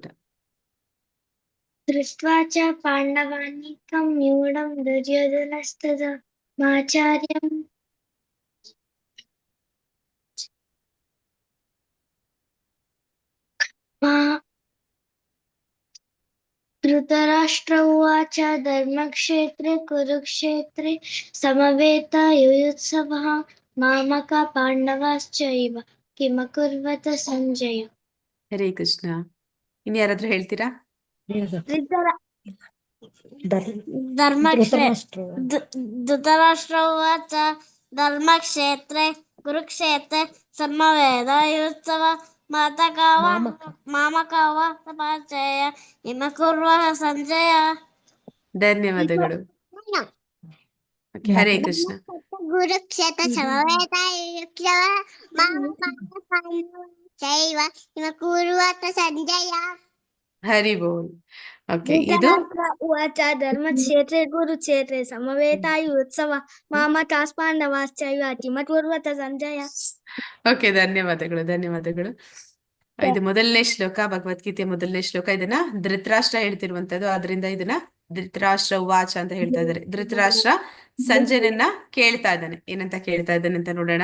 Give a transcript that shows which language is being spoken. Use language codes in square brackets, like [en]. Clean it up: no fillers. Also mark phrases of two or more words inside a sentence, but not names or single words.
[sa] ದೃಷ್ಟ್ವಾ ಚ ಪಾಂಡವಾನೀಕಂ ನ್ಯೂಢಂ ದುರ್ಯೋಧನಸ್ತದಾ ಮಾಚಾರ್ಯಂ ಧೃತರಾಷ್ಟ್ರ ಉವಾಚ ಧರ್ಮಕ್ಷೇತ್ರೇ ಕುರುಕ್ಷೇತ್ರೇ ಸಮವೇತಾಯುಯುತ್ಸವಃ ಮಾಮಕ ಪಾಂಡವಶ್ಚೈವ किमकुर्वत सञ्जय [kn] ಹರೇ ಕೃಷ್ಣ. ಇನ್ನು ಯಾರಾದ್ರೂ ಹೇಳ್ತೀರಾ? [sa] ಧೃತರಾಷ್ಟ್ರ ಉವಾಚ ಧರ್ಮಕ್ಷೇತ್ರೆ ಕುರುಕ್ಷೇತ್ರೆ ಸಮವೇದಾಯುತ್ಸವ ಮಾಮಕಾವ ತಪಾಚಯ ಹಿಮಕುರ್ವಃ ಸಂಜಯ. [kn] ಧನ್ಯವಾದಗಳು. ಓಕೆ, ಹರೇ ಕೃಷ್ಣ. [sa] ಕುರುಕ್ಷೇತ್ರ ಸಮವೇದಾಯುತ್ಸವ ಮಾಮಕಾವ ಹಿಮಕುರ್ವಃ ಸಂಜಯ. [kn] ಹರಿ ಬೋಲ್. ಓಕೆ, ಇದು [sa] ಉವಾಚ ಧರ್ಮಕ್ಷೇತ್ರೆ ಕುರುಕ್ಷೇತ್ರೆ ಸಮವೇತಾಯುತ್ಸವ ಮಾಮಕಾಃ ಪಾಂಡವಾಶ್ಚೈವ ಕಿಮಕುರ್ವತ ಸಂಜಯ. [kn] ಓಕೆ, ಧನ್ಯವಾದಗಳು. ಧನ್ಯವಾದಗಳು. ಇದು ಮೊದಲನೇ ಶ್ಲೋಕ, ಭಗವದ್ಗೀತೆಯ ಮೊದಲನೇ ಶ್ಲೋಕ. ಇದನ್ನ ಧೃತರಾಷ್ಟ್ರ ಹೇಳ್ತಿರುವಂತದ್ದು, ಆದ್ರಿಂದ ಇದನ್ನ [sa] ಧೃತರಾಷ್ಟ್ರ ಉವಾಚ [kn] ಅಂತ ಹೇಳ್ತಾ ಇದ್ದಾರೆ. ಧೃತರಾಷ್ಟ್ರ ಸಂಜಯನನ್ನ ಕೇಳ್ತಾ ಇದ್ದಾನೆ. ಏನಂತ ಕೇಳ್ತಾ ಇದ್ದಾನೆ ಅಂತ ನೋಡೋಣ.